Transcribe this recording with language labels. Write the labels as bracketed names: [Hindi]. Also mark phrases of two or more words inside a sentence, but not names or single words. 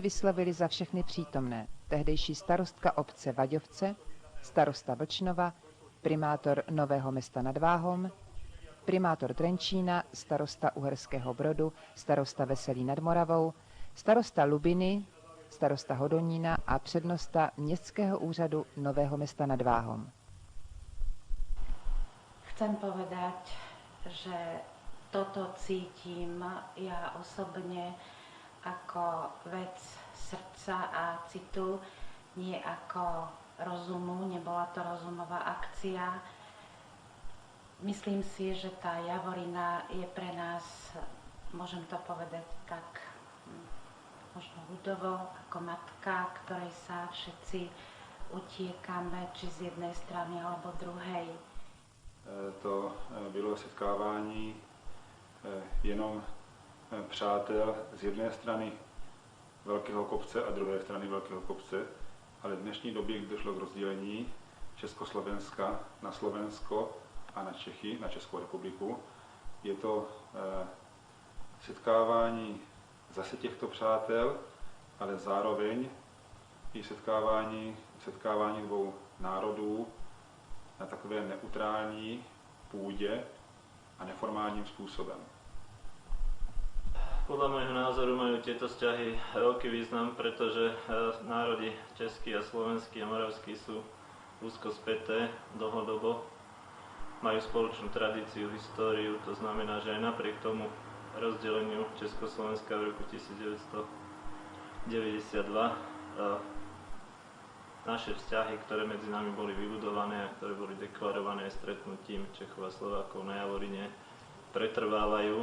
[Czech] vyslovili za všechny přítomné tehdejší starostka obce Vaďovce, starosta Vlčnova, primátor Nového Mesta nad Váhom, primátor Trenčína, starosta Uherského Brodu, starosta Veselí nad Moravou, starosta Lubiny, starosta Hodonína a přednosta Městského úřadu Nového Mesta nad Váhom. [Slovak] Chcem povedať, že toto cítim ja osobne ako vec srdca a citu, nie ako rozumu, nebola to rozumová akcia. Myslím si, že tá Javorina je pre nás, môžem to povedať tak možno ľudovo, ako matka, ktorej sa všetci utiekame, či z jednej strany alebo druhej. [Czech] To bylo setkávání jenom přátel z jedné strany Velkého kopce a druhé strany Velkého kopce, ale v dnešní době, kdy došlo k rozdělení Československa na Slovensko a na Čechy, na Českou republiku, je to setkávání zase těchto přátel, ale zároveň i setkávání dvou národů na takové neutrální půdě, a neformálním způsobem. [Slovak] Podľa môjho názoru majú tieto vzťahy veľký význam, pretože národy český a slovenský a moravský sú úzko späté dlhodobo. Majú spoločnú tradíciu, históriu, to znamená, že aj napriek tomu rozdeleniu Československa v roku 1992 naše vzťahy, ktoré medzi nami boli vybudované a ktoré boli deklarované stretnutím Čechov a Slovákov na Javorine, pretrvávajú.